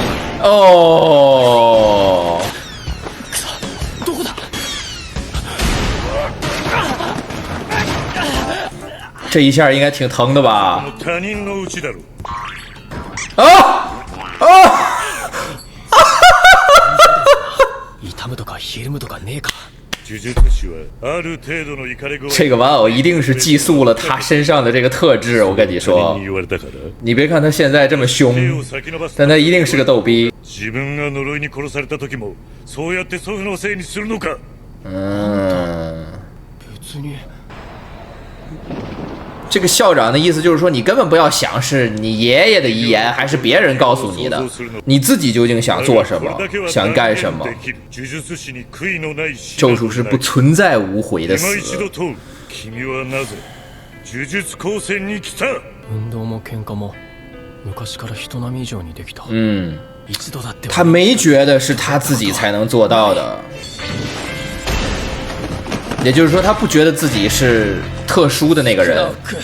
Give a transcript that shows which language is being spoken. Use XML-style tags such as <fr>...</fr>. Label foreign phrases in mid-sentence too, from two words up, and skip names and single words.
<zh>哦，</zh> <ja>どこだ？</ja> <zh>这一下应该挺疼的吧？</zh> <ja>他人のうちだろ。啊啊！痛むとかひるむとかねえか。呪術師はある程度のイカレゴ。</ja> <zh>这个玩偶一定是寄宿了他身上的这个特质，我跟你说。你别看他现在这么凶，但他一定是个逗逼。</zh> <ja>自分が呪いに殺された時もそうやって祖父のせいにするのか。別に。</ja> <zh>这个校长的意思就是说，你根本不要想是你爷爷的遗言还是别人告诉你的，你自己究竟想做什么，想干什么。咒术师不存在无悔的死。他没觉得是他自己才能做到的，也就是说，他不觉得自己是特殊的那个人。</zh>